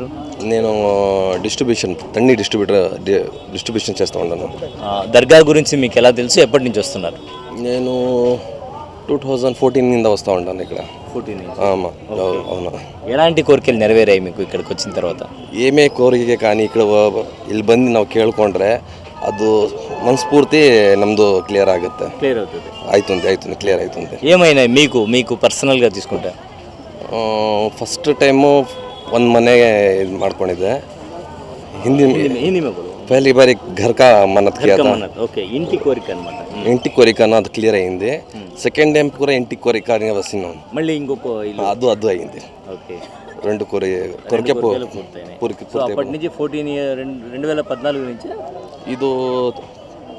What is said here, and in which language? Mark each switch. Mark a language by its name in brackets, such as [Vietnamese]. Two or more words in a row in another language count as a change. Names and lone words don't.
[Telugu] నేను డిస్ట్రిబ్యూషన్, తన్ని డిస్ట్రిబ్యూషన్ చేస్తూ ఉన్నాను. దర్గా గురించి మీకు ఎలా తెలుసు? ఎప్పటి నుంచి వస్తున్నారు? నేను 2014 కింద వస్తూ ఉంటాను ఇక్కడ. 14 అవునా. ఎలాంటి కోరికలు నెరవేరాయి మీకు ఇక్కడికి వచ్చిన తర్వాత? ఏమే కోరికె కాణి [Kannada] ಇಲ್ಲಿ ಬಂದು ನಾವು ಕೇಳ್ಕೊಂಡ್ರೆ ಅದು ಮನಸ್ಫೂರ್ತಿ ನಮ್ಮದು ಕ್ಲಿಯರ್ ಆಗುತ್ತೆ. [Telugu] క్లియర్ అవుతుంది. [Kannada] ಆಯ್ತುಂತೆ ಕ್ಲಿಯರ್ ಆಯ್ತುಂತೆ. [Telugu] ఏమైనా మీకు పర్సనల్గా తీసుకుంటా? [English] first time [Kannada] ಒಂದು ಮನೆ ಇದು ಮಾಡ್ಕೊಂಡಿದ್ದೆ. [Hindi] ಹಿಂದಿ पहली बार एक घर का मन्नत किया था. [Telugu] ఓకే, ఇంటి కోరిక అన్నమాట. ఇంటి కోరిక అది క్లియర్ అయింది. [English] second time [Telugu] కూడా ఇంటి కోరిక వస్తున్నాను. మళ్ళీ ఇంకొక అది అయింది. ఓకే, 2 కోరిక పూర్తి. అప్పటి నుంచి 2014 నుంచి ఇది [English] third time [Telugu] వస్తూ ఉంటుంది.